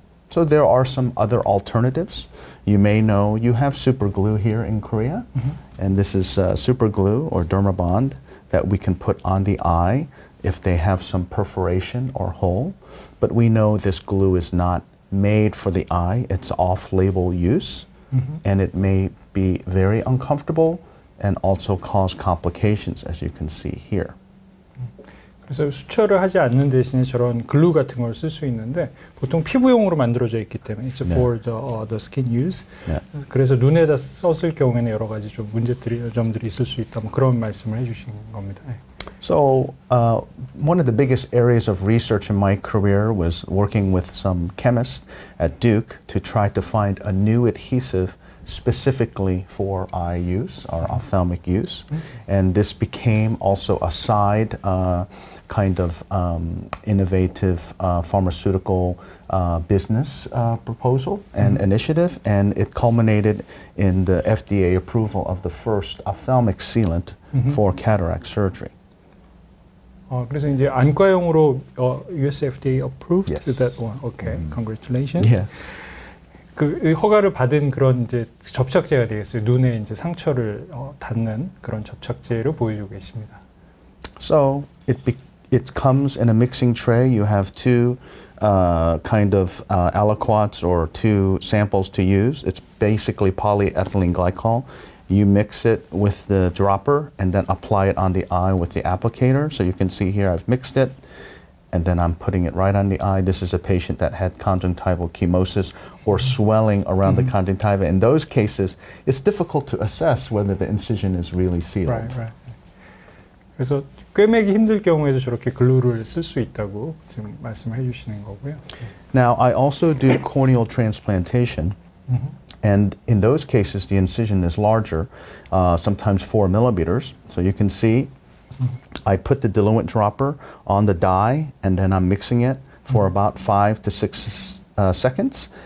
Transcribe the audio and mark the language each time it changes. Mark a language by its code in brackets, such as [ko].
[en] So there are some other alternatives. You may know you have super glue here in Korea, and this is super glue or Dermabond that we can put on the eye if they have some perforation or hole. But we know this glue is not made for the eye. It's off-label use, and it may be very uncomfortable and also cause complications, as you can see here. [ko] 그래서 수처를 하지 않는 대신에 저런 글루 같은 걸 쓸 수 있는데 보통 피부용으로 만들어져 있기 때문에 [en] it's for the skin use. [ko] 그래서 눈에다 썼을 경우에는 여러 가지 좀 점들이 있을 수 있다. 뭐 그런 말씀을 해주신 겁니다. [en] So one of the biggest areas of research in my career was working with some chemists at Duke to try to find a new adhesive specifically for eye use or ophthalmic use. And this became also a side kind of innovative pharmaceutical business proposal and initiative, and it culminated in the FDA approval of the first ophthalmic sealant for cataract surgery. [ko] 그래서 이제 안과용으로 [en] US FDA approved Yes. that one. Okay, congratulations. Yeah. [ko] 그 허가를 받은 그런 이제 접착제가 되겠어요. 눈에 이제 상처를 닿는 그런 접착제를 보여주고 계십니다. [en] So it comes in a mixing tray. You have two kind of aliquots or two samples to use. It's basically polyethylene glycol. You mix it with the dropper and then apply it on the eye with the applicator. So you can see here I've mixed it, and then I'm putting it right on the eye. This is a patient that had conjunctival chemosis or swelling around the conjunctiva. In those cases, it's difficult to assess whether the incision is really sealed. Right. [ko] 그래서 꿰매기 힘들 경우에도 저렇게 글루를 쓸 수 있다고 지금 말씀해 주시는 거고요. [en] Now, I also do corneal transplantation. And in those cases, the incision is larger, sometimes 4 millimeters. So you can see I put the diluent dropper on the dye, and then I'm mixing it for about 5 to 6 seconds.